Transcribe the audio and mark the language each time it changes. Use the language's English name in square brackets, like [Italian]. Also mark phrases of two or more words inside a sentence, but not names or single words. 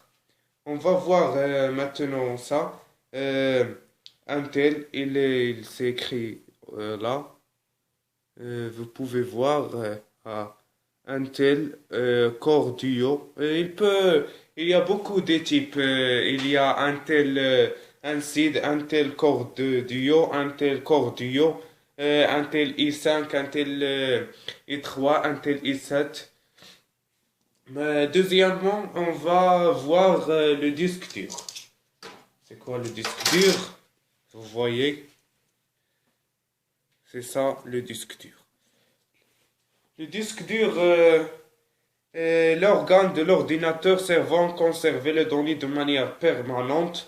[French] On va voir maintenant ça. Intel, il s'est écrit là. Vous pouvez voir Intel Core Duo. Il y a beaucoup de types. Il y a Intel Inside, Intel Core Duo, Intel Core Duo, Intel i5, Intel i3, Intel i7. Deuxièmement, on va voir le disque dur. C'est quoi le disque dur? Vous voyez, c'est ça le disque dur. Le disque dur est l'organe de l'ordinateur servant à conserver les données de manière permanente.